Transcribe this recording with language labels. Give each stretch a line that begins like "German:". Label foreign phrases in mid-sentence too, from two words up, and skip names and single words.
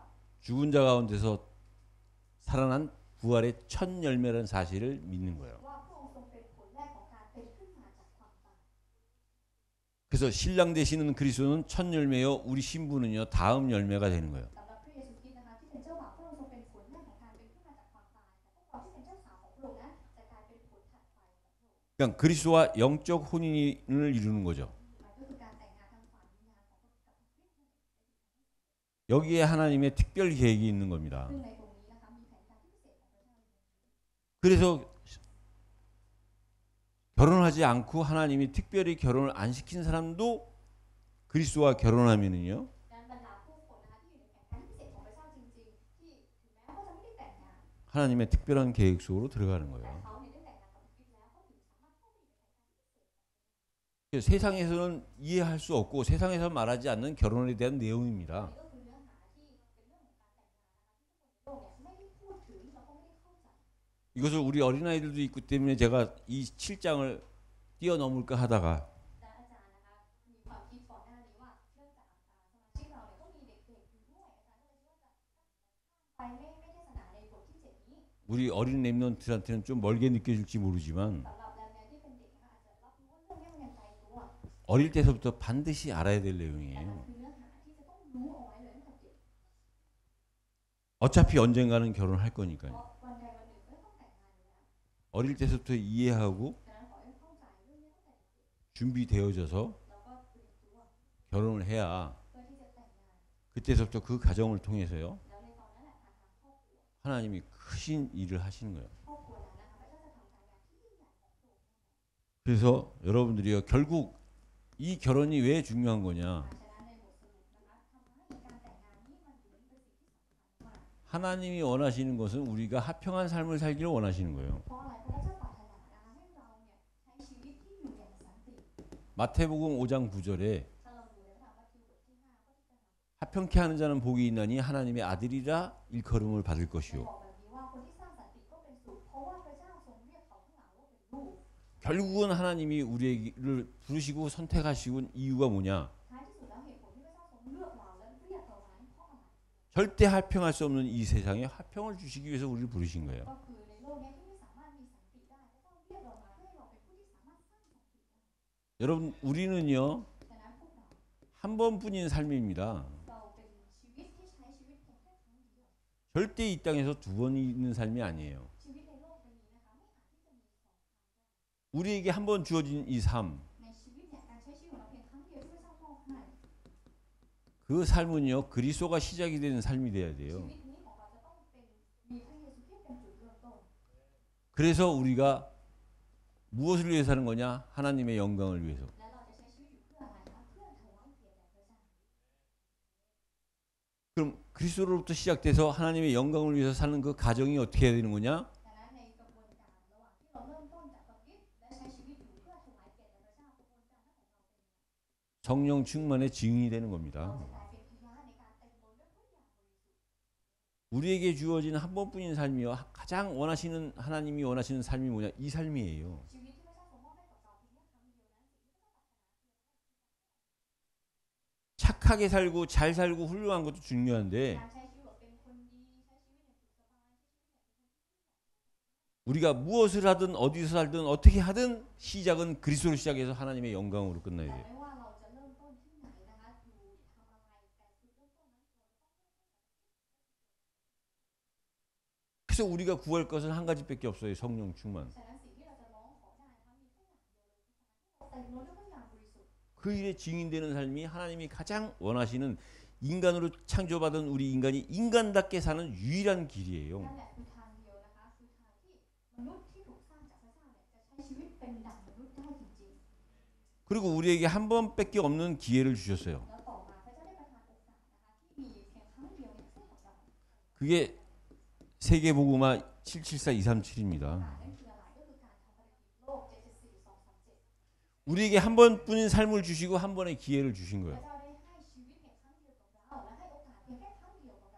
Korean: 죽은 자 가운데서 살아난 부활의 첫 열매라는 사실을 믿는 거예요.
Thai: ว่าพระองค์ทรงเป็นผลแรกของการเป็นขึ้นมาจากความตาย
Korean: 그래서 신랑 되시는 그리스도는 첫 열매요. 우리 신부는요. 다음 열매가 되는 거예요.
Thai: สำหรับพระเยซูคริสต์นะคะที่เป็นเจ้าบ่าวพระองค์ทรงเป็นผลแรกของการเป็นขึ้นมาจากความตายแต่พวกเราที่เป็นเจ้าสาวของพระองค์นั้นจะกลายเป็นผลถัดไปของพระองค์
Korean: 그러니까 그리스도와 영적 혼인을 이루는 거죠.
Thai: มันก็คือการแต่งงานทางฝ่ายวิญญาณของพระกับพระคริสต์นั่นเอง
Korean: 여기에 하나님의 특별 계획이 있는 겁니다.
Thai: ซึ่งในตรงนี้นะคะมีแผนการที่พิเศษของพระเจ้าอยู่
Korean: 그래서 결혼하지 않고 하나님이 특별히 결혼을 안 시킨 사람도 그리스도와 결혼하면은요.
Thai: ดังนั้นบรรดาผู้คนนะคะที่อยู่ในแผนการที่พิเศษของพระเจ้าจริงๆที่ถึงแม้ว่าเขาจะไม่ได้แต่งงาน
Korean: 하나님의 특별한 계획 속으로 들어가는
Thai: แต่
Korean: 거예요.
Thai: เขาเนี่ยได้แต่งงานกับพระคริสต์แล้วเขาถึงสามารถเข้าไปอยู่ในแผนการที่พิเศษ
Korean: 그래서 세상에서는 이해할 수 없고 세상에서 말하지 않는 결혼에 대한 내용입니다.
Thai: นี่ก็คือเนื้อหาที่เป็นเรื่องของการแต่งงานนะคะที่ทุกคนในโลกเนี่ยไม่ได้พูดถึงแล้วก็ไม่ได้เข้าใจ
Korean: 이것을 우리 어린아이들도 있기 때문에 제가 이 7장을 뛰어넘을까 하다가
Thai: และอาจารย์นะคะมีความคิดก่อนหน้านี้ว่าเนื่องจากสมาชิกเราเนี่ยก็มีเด็กๆอยู่ด้วยอาจารย์ก็เลยคิดว่าจะไปไม่เทศนาในบทที่7นี้
Korean: 우리 어린 랩런트한테는 좀 멀게 느껴질지 모르지만
Thai: สำหรับแรงที่เป็นเด็กนะคะอาจจะรับรู้ว่าเรื่องนี้มันยังไกลตัว
Korean: 어릴 때서부터 반드시 알아야 될
Thai: แต่
Korean: 내용이에요.
Thai: มันคือเนื้อหาที่จะต้องรู้เอาไว้เลยตั้งแต่เด็ก
Korean: 어차피 언젠가는 결혼할
Thai: เพ
Korean: 거니까요.
Thai: ราะวันใดวันหนึ่งก็ต้องแต่งงานอยู่แล้ว
Korean: 어릴 때서부터 이해하고
Thai: ดังนั้นขอให้เข้าใจเรื่องนี้ตั้งแต่เด็ก
Korean: 준비되어져서
Thai: แล้วก็เตรียมตัว
Korean: 결혼을 해야
Thai: เพื่อที่จะแต่งงาน
Korean: 그때서부터 그 가정을 통해서요
Thai: แล้วในตอนนั้นแหละทางครอบครัว
Korean: 하나님이 크신 일을 하시는 거예요.
Thai: ครอบครัวนั้นนะคะพระเจ้าจะทำการงานที่ยิ่งใหญ่ของพระองค์
Korean: 그래서 여러분들이요 결국 이 결혼이 왜 중요한 거냐?
Thai: ฉะนั้นในบทสรุปนะคะทำให้การแต่งงานนี้มันถึงเป็นสิ่งที่สำคัญมาก
Korean: 하나님이 원하시는 것은 우리가 합평한 삶을 살기를 원하시는 거예요.
Thai: เพราะอะไรพระเจ้าปรารถนานะคะให้เราเนี่ยใช้ชีวิตที่อยู่อย่างสันติ
Korean: 마태복음 5장 9절에
Thai: ถ้าเราดูในพระธรรมมัทธิวบทที่5ข้อที่9
Korean: 합평케 하는 자는 복이 있나니 하나님의 아들이라 일컬음을 받을
Thai: จะ
Korean: 것이요.
Thai: บอกแบบนี้ว่าคนที่สร้างสันติก็เป็นสุขเพราะว่าพระเจ้าทรงเรียกเขาทั้งหลายว่าเป็นลูก
Korean: 결국은 하나님이 우리를 부르시고 선택하시고 이유가 뭐냐?
Thai: ท้ายที่สุดแล้วเหตุผลที่พระเจ้าทรงเลือกเราและเรียกเรานั้นเพราะอะไร
Korean: 절대 합평할 수 없는 이 세상에 합평을 주시기 위해서 우리를 부르신 거예요.
Thai: ก็คือในโลกนี้ที่ไม่สามารถมีสันติได้พระเจ้าเรียกเรามาเพื่อให้เราเป็นผู้ที่สามารถสร้างสันติได้
Korean: 여러분 우리는요
Thai: ดังนั้นพวกเรา
Korean: 한 번뿐인 삶입니다.
Thai: เราเป็นชีวิตที่ใช้ชีวิตเพียงแค่ครั้งเดียว
Korean: 절대 이 땅에서 두 번 있는 삶이 아니에요.
Thai: ชีวิตในโลกใบนี้นะคะไม่อาจที่จะมีสอง
Korean: 우리에게 한 번 주어진 이 삶,
Thai: ในชีวิตเนี่ยการใช้ชีวิตของเราเพียงครั้งเดียวที่พระเจ้ามอบให้
Korean: 그 삶은요 그리스도가 시작이 되는 삶이 돼야
Thai: ชี
Korean: 돼요.
Thai: วิตนี้ของเราจะต้องเป็นมีพระเยซูคริสต์เป็นจุดเริ่มต้น
Korean: 그래서 우리가 무엇을 위해서 사는 거냐? 하나님의 영광을 위해서.
Thai: และเราจะใช้ชีวิตอยู่เพื่ออะไรคะเพื่อถวายเกียรติแด่พระเจ้า
Korean: 그럼 그리스도로부터 시작돼서 하나님의 영광을 위해서 사는 그 가정이 어떻게 해야 되는 거냐?
Thai: ดังนั้นในกระบวนการระหว่างที่เราเริ่มต้นจากพระคริสต์และใช้ชีวิตอยู่เพื่อถวายเกียรติแด่พระเจ้ากระบวนการนั้นของเราเป็น
Korean: 성령 충만의 증인이 되는
Thai: เรา
Korean: 겁니다.
Thai: จะกลายเป็นพยานในการเต็มล้นด้วยพระวิญญาณบริสุทธิ์
Korean: 우리에게 주어진 한 번뿐인 삶이요 가장 원하시는 하나님이 원하시는 삶이 뭐냐? 이 삶이에요.
Thai: ชีวิตที่พระเจ้าทรงมอบให้กับเราเพียงแค่ครั้งเดียวนั้นสิ่งที่พระเจ้าปรารถนา
Korean: 착하게 살고 잘 살고 훌륭한 것도 중요한데
Thai: การใช้ชีวิตแบบเป็นคนดีใช้ชีวิตอย่างสุขสบาย
Korean: 우리가 무엇을 하든 어디서 살든 어떻게 하든 시작은 그리스도로 시작해서 하나님의 영광으로 끝나야
Thai: แต่
Korean: 돼요.
Thai: ไม่ว่าเราจะเริ่มต้นที่ไหนนะคะอยู่ทำอะไรแต่จุดเริ่มต้นนั้น
Korean: 그래서 우리가 구할 것은 한 가지밖에 없어요. 성령 충만.
Thai: ฉะนั้นสิ่งที่เราจะร้องขอได้นะคะมีแค่อย่างเดียวเลยคือการที่เราเต็มล้นด้วยพระวิญญาณบริสุทธิ์
Korean: 그 일에 증인되는 삶이 하나님이 가장 원하시는 인간으로 창조받은 우리 인간이 인간답게 사는 유일한 길이에요.
Thai: นั่นแหละคือทางเดียวนะคะคือทางที่มนุษย์ที่ถูกสร้างจากพระเจ้าเนี่ยจะใช้ชีวิตเป็นดั่งมนุษย์ได้จริง
Korean: 그리고 우리에게 한 번밖에 없는 기회를 주셨어요.
Thai: ๆแล้วต่อมาพระเจ้าได้ประทานโอกาสนะคะที่มีเพียงครั้งเดียวเนี่ยให้กับเรา
Korean: 그게 세계복음화 774237입니다.
Thai: นั่นคืออะไรก็คือการทำภารกิจโลก 774-237
Korean: 우리에게 한 번뿐인 삶을 주시고 한 번의 기회를 주신
Thai: พ
Korean: 거예요.
Thai: ระเจ้าได้ให้ชีวิตเพียงครั้งเดียวกับเราและให้โอกาสเพียงแค่ครั้งเดียวกับเรา